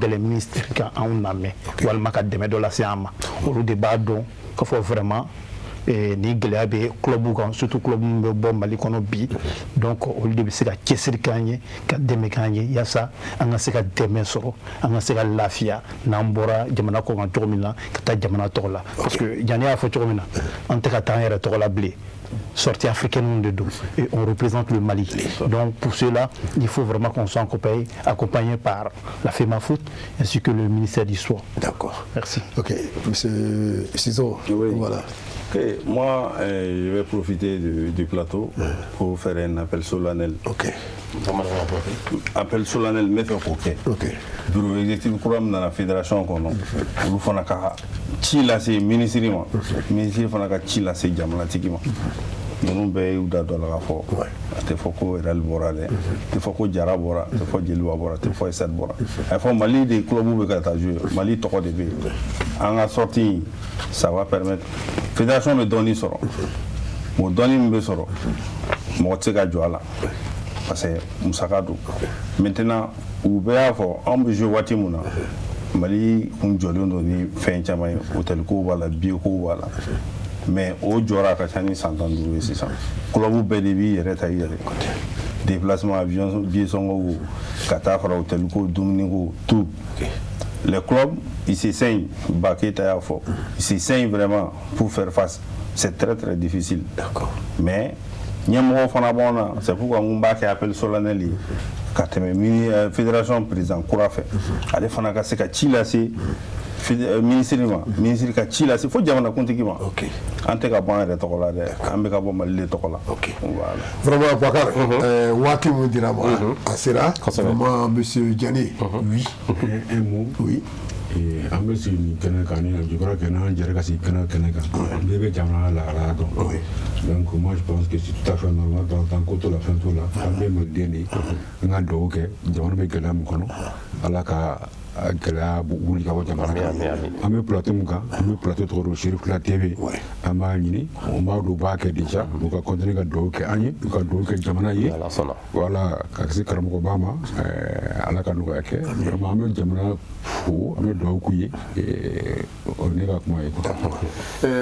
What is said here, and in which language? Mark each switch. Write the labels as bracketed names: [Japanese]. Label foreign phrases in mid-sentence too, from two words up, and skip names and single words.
[Bambara] gɛlɛn ministère ka anw lamɛn walima ka dɛmɛ dɔ lase an ma olu de b'a dɔn k'a fɔ vraiment ni gɛlɛya bɛ club kan [French] surtout club [Bambara] min bɛ bɔ Mali kɔnɔ bi donc olu de bɛ se ka cɛsiri k'an ye ka dɛmɛ k'an ye yaasa an ka se ka dɛmɛ sɔrɔ an ka se ka lafiya n'an bɔra jamana kɔ kan cogo min na ka taa jamana tɔgɔ la [French] parce que [Bambara] Diané y'a fɔ cogo min na an tɛ ka taa an yɛrɛ tɔgɔ la bilen [French] sortie africaine de dos et on représente le Mali donc pour cela il faut vraiment qu'on soit accompagné par la FEMAFOOT ainsi que le ministère du Sport. D'accord. Merci. Ok, monsieur Ciseaux, oui. Voilà. Okay. Moi, je vais profiter du plateau pour faire un appel solennel. Ok. Appel solennel, mais fait ok. Bureau exécutif courant dans la fédération qu'on a. Nous faisons un [Bambara] ci là c'est ministre fana ka ci la c'est jamana tigi ma nous bɛɛ y'u da dɔ la ka fɔ a tɛ fɔ ko Real bɔra dɛ a tɛ fɔ ko Jara bɔra a tɛ fɔ Jeliba bɔra a tɛ fɔ Esat bɔra a fɔ Mali de club bɛ ka taa jouer Mali tɔgɔ de bɛ yen an ka sortie [French] ça va permettre [Bambara] fédération bɛ dɔɔnin sɔrɔ o dɔɔnin min bɛ sɔrɔ mɔgɔ tɛ se ka jɔ a la [French] parce que [Bambara] musaka don maintenant u bɛɛ y'a fɔ anw bɛ jouer waati min na Mali kun jɔlen don ni fɛn caman ye hôtel ko b'a la billet ko b'a la mais o jɔra ka ca ni san 15 ye sisan club bɛɛ de b'i yɛrɛ ta i yɛrɛ déplacement avion billet songo ka taa fara hôtel ko dumuni ko [French] tout les clubs ils s'essayent Baketa y'a fort ils s'essayent vraiment pour faire face c'est très très difficile d'accord [Bambara] mais ɲɛmɔgɔ fana b'anw na [French] c'est pourquoi [Bambara] n b'a kɛ [French] appel solennel [Bambara] ye ka tɛmɛ fédération président kura fɛ ale fana ka se ka ci lase ministre ma ministre ka ci lase fo jamanakuntigi ma an tɛ ka bɔ an yɛrɛ tɔgɔ la dɛ an bɛ ka bɔ Mali de tɔgɔ la vraiment Bakar waati min dira ma a sera vraiment monsieur Diané oui [French] un mot oui [Bambara] an bɛ sigi nin kɛnɛ kan ni [French] je crois que [Bambara] n'an jɛra ka sigi kɛnɛ kan bɛɛ bɛ jamana lahalaya dɔn [French] donc moi je pense que c'est tout à fait normal dans [Bambara] ko to la fɛn t'o la an bɛ maliden de an ka dugawu kɛ jamana bɛ gɛlɛya min kɔnɔ ala ka gɛlɛya wuli ka bɔ jamana kan an bɛ plateau min kan an bɛ plateau tɔgɔ don Chérifula TV an b'a ɲini on b'a dɔn u b'a kɛ déjà u ka continuer ka dugawu kɛ an ye u ka dugawu kɛ jamana ye voilà ka se karamɔgɔba ma ala ka nɔgɔya kɛ vraiment an bɛ jamana fo an bɛ dugawu k'u ye o ne ka kuma ye